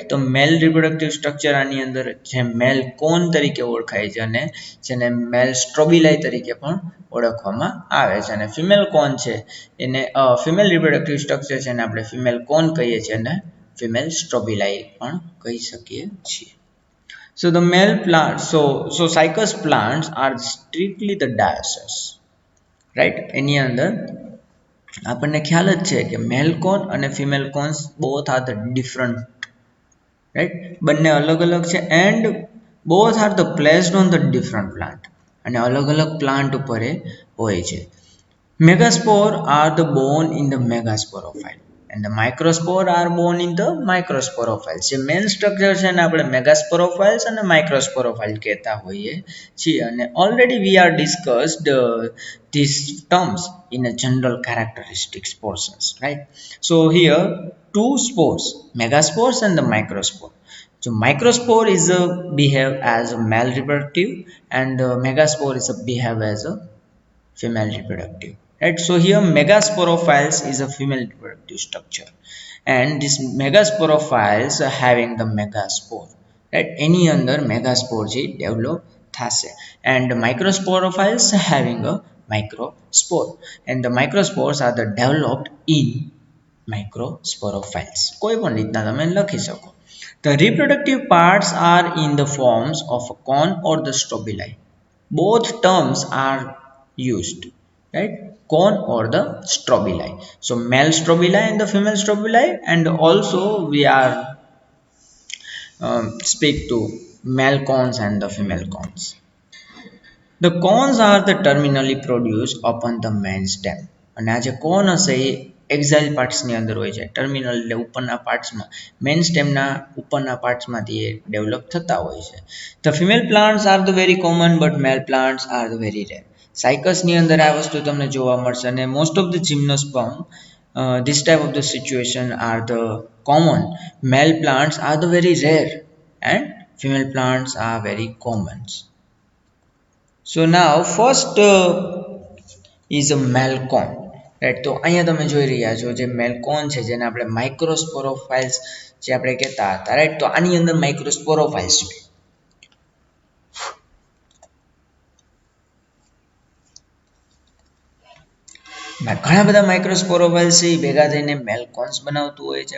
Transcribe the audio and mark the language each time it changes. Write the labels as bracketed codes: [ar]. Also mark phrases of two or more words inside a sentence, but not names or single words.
[gu] તો [en] male reproductive structure [gu] આની અંદર જે [en] male cone [gu] તરીકે ઓળખાય છે અને જેને [en] male strobili [gu] તરીકે પણ ઓળખવામાં આવે છે, અને [en] female cone [gu] છે એને [en] female reproductive structure [gu] છે એને આપણે [en] female cone [gu] કહીએ છીએ અને [en] female strobili [gu] પણ કહી શકીએ છીએ. [en] So the male plants, so cycas plants are strictly the dioecious, right? [gu] એની અંદર આપણને ખ્યાલ જ છે કે [en] male cone [gu] અને [en] female cones both are the different, right? [gu] બંને અલગ અલગ છે [en] and both are the placed on the different plant, [gu] અને અલગ અલગ પ્લાન્ટ ઉપર એ હોય છે. [en] Megaspore are the born in the megasporophyte and the microspore are born in the microsporophyte. [gu] જે [en] main structure [gu] છે ને આપણે મેગાસ્પોરોફાઇલ્સ અને માઇક્રોસ્પોરોફાઇલ કહેતા હોઈએ છીએ, અને [en] already we are discussed these terms in a general characteristics portions, right? So here two spores, megaspores and the microspore. So microspore is a behave as a male reproductive and megaspore is a behave as a female reproductive, right? So here megasporophiles is a female reproductive structure, and this megasporophiles are having the megaspore, right? Any under megaspore છે develop થશે, and microsporophiles having a microspore, and the microspores are the developed in microsporophiles. [gu] કોઈ પણ રીતના તમે લખી શકો. [en] The reproductive parts are in the forms of a cone or the strobili. Both terms are used, right? Cone or the strobili. So male strobili and the female strobili, and also we are speak to male cones and the female cones. The cones are the terminally produced upon the main stem. [gu] અને આ જે કોન હશે એ [en] axile parts ની [gu] અંદર હોય છે. ટર્મિનલ એટલે ઉપરના પાર્ટ્સમાં, [en] main stem ના [gu] ઉપરના પાર્ટ્સમાંથી એ ડેવલપ થતા હોય છે. [en] the female plants are the very common but male plants are the very rare. [gu] સાયકસની અંદર આ વસ્તુ તમને જોવા મળશે અને [en] most of the gymnosperm this type of the situation are the common. Male plants are the very rare and female plants are very common. So now first is a malcon, right? [gu] તો અહીંયા તમે જોઈ રહ્યા છો જે મેલ્કોન છે જેને આપણે માઇક્રોસ્પોરોફાઇલ્સ જે આપણે કહેતા હતા, રાઈટ? તો આની અંદર માઇક્રોસ્પોરોફાઇલ્સ છે. ઘણા બધા માઇક્રોસ્પોરોફાઇલ્સ છે એ ભેગા થઈને મેલ્કોન્સ બનાવતું હોય છે.